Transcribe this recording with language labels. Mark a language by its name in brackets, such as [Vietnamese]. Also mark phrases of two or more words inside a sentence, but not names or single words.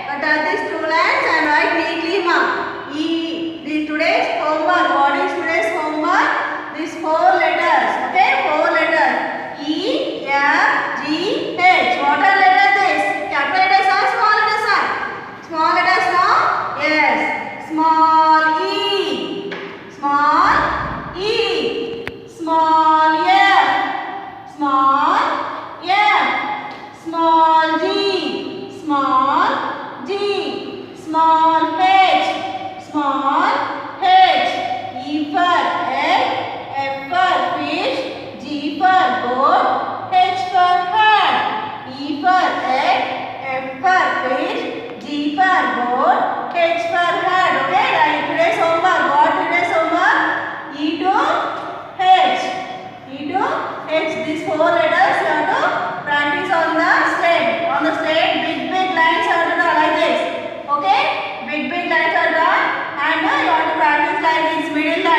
[English] But these 2 lines and write neatly ma. Today's homework. What is today's homework? These 4 letters. Okay? 4 letters. E, F, G, H. What are letters this? Capital letters or small letters are? Small letters now? Yes. Small E. Small E. Small F. Small F. Small G. Small G. Small H. Small H. E for egg. F for fish. G for goat. H for hat. E for egg. F for fish. G for goat. H for hat. Okay, like today's homework. What today's homework? E to H. E to H. These 4 letters you have to practice on the slate. On the slate, big lines you have to draw like this. Okay? Big lines are drawn and you have to practice like this middle line.